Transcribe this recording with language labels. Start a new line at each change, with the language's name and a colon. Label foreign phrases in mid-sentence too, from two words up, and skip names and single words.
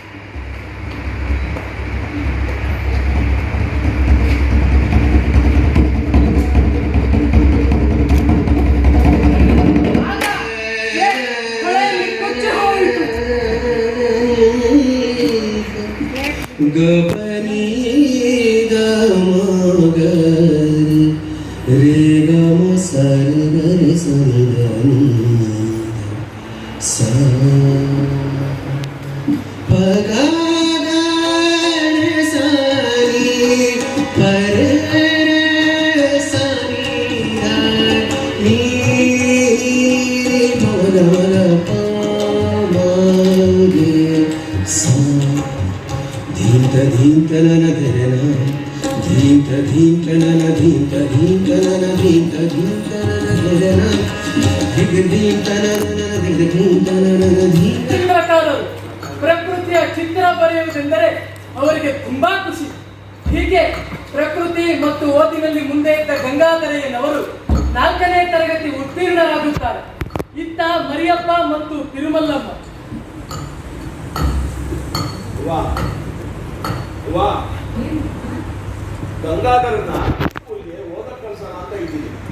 Kannada: ಆಗ ಸ್ಲೇಟ್ ಹೊಳೆಯಲ್ಲಿ ಕೊಚ್ಚಿ ಹೋಯಿತು. ಗಪನಿ ಗಮ ರೇ ಗಮ ಸರಿ ಗರಿ ಸರಿ ಗನಿ ಸ ಪಗಾಗ ಸರಿ ಪರ ಸರಿ ನೀ ಮಗ ಮಗ ಪಾಗೆ ಸ ಧೀಂತ ಧೀಂತ ನನ ಧರನ ಧೀಂತ ಧೀಂತ ನನ ಧೀಂತ ಧೀಂತ ನನ ಧೀಂತ ಧೀಂತ ನನ ಧರನ ಧಿಗ್ ಧೀಂತ ನನ ಧಿಗ್ ಧೀಂತ ನನ ಧೀಂತ. ಚಿತ್ರಕಾರರು ಪ್ರಕೃತಿಯ ಚಿತ್ರ ಬರೆಯುವುದೆಂದರೆ ಅವರಿಗೆ ತುಂಬಾ ಖುಷಿ. ಹೀಗೆ ಪ್ರಕೃತಿ ಮತ್ತು ಓದಿನಲ್ಲಿ ಮುಂದೆ ಇದ್ದ ಗಂಗಾಧರಯ್ಯನವರು 4ನೇ ತರಗತಿ ಉತ್ತೀರ್ಣರಾಗುತ್ತಾರೆ. ಇತ್ತ ಮರಿಯಪ್ಪ ಮತ್ತು ತಿರುಮಲ್ಲಮ್ಮ. ವಾ ಗಂಗಾಧರನ ಸ್ಕೂಲ್ಗೆ ಓದಕ್ ಕಳ್ಸೋಣ ಅಂತ ಇದ್ದೀನಿ.